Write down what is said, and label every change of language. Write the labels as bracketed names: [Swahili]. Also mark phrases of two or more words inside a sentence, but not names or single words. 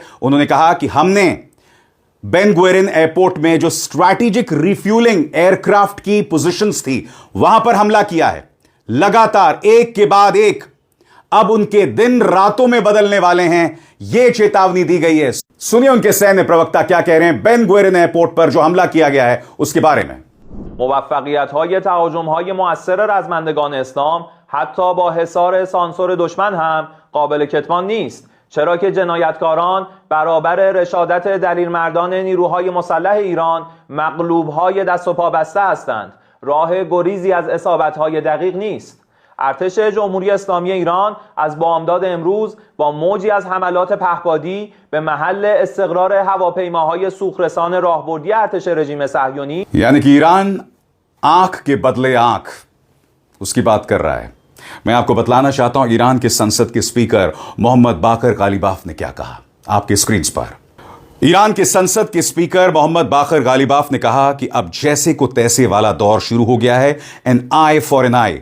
[Hindi] उन्होंने कहा कि हमने बेन गुएरिन एयरपोर्ट में जो [English] strategic refuelling aircraft [Hindi] की पोजीशंस थी, वहां पर हमला किया है। लगातार एक के बाद एक अब उनके दिन रातों में बदलने वाले हैं, यह चेतावनी दी गई है। सुनिए उनके सैन्य प्रवक्ता क्या कह रहे हैं बेन गुएरिन एयरपोर्ट पर जो हमला किया गया है उसके बारे में। [Persian] موفقیت‌های تهاجم‌های مؤثر رزمندگان اسلام حتی با حصار سانسور دشمن هم قابل کتمان نیست، چرا که جنایتکاران برابر رشادت دلیرمردان نیروهای مسلح ایران مغلوب‌های دست و پا بسته هستند. راه گریزی از اصابت‌های دقیق نیست. ارتش جمهوری اسلامی ایران از بامداد امروز با موجی از حملات پهپادی به محل استقرار هواپیماهای سوخترسان راهبردی ارتش رژیم صهیونی، [Hindi] यानी कि ईरान आंख के बदले आंख उसकी बात कर रहा है। मैं आपको बतलाना चाहता हूं ईरान के संसद के स्पीकर मोहम्मद बाकर गालिबाफ ने क्या कहा। आपके स्क्रीन पर ईरान के संसद के स्पीकर मोहम्मद बाकर गालिबाफ ने कहा कि अब जैसे को तैसे वाला दौर शुरू हो गया है, [English] an eye for an eye.